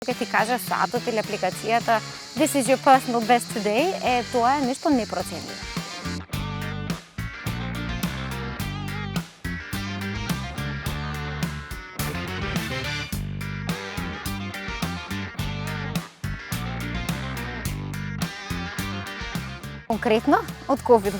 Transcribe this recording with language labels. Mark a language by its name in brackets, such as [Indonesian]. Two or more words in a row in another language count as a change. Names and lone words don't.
[Macedonian] Ке ти каже саатот или апликацијата [English] "This is your personal best today", [Macedonian] тоа е нешто непроценливо. Конкретно од ковидот.